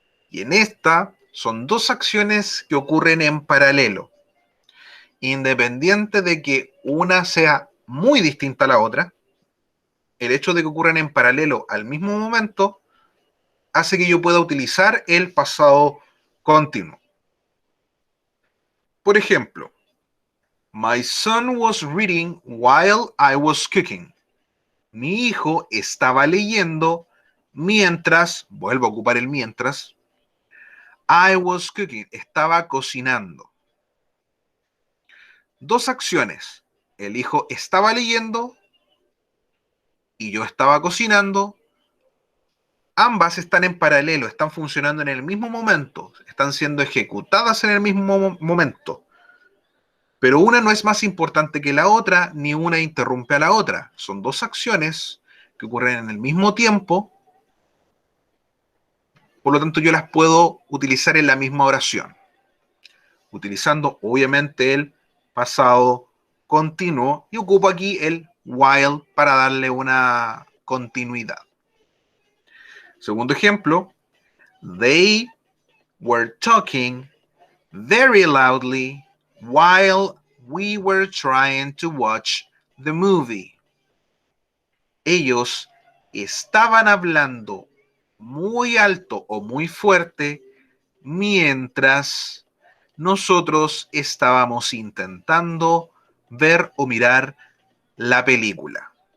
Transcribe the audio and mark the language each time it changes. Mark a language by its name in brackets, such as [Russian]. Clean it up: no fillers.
[Spanish] Y en esta son dos acciones que ocurren en paralelo. independiente de que una sea muy distinta a la otra, el hecho de que ocurran en paralelo al mismo momento hace que yo pueda utilizar el pasado continuo. Por ejemplo, [English] my son was reading while I was cooking. [Spanish] Mi hijo estaba leyendo mientras, vuelvo a ocupar el mientras, [English] I was cooking, [Spanish] estaba cocinando. Dos acciones. El hijo estaba leyendo y yo estaba cocinando. Ambas están en paralelo, están funcionando en el mismo momento, están siendo ejecutadas en el mismo momento. Pero una no es más importante que la otra, ni una interrumpe a la otra. Son dos acciones que ocurren en el mismo tiempo. Por lo tanto, yo las puedo utilizar en la misma oración, utilizando obviamente el pasado continuo, y ocupo aquí el while para darle una continuidad. Segundo ejemplo, [English] they were talking very loudly while we were trying to watch the movie. [Spanish] Ellos estaban hablando muy alto o muy fuerte mientras nosotros estábamos intentando ver o mirar la película.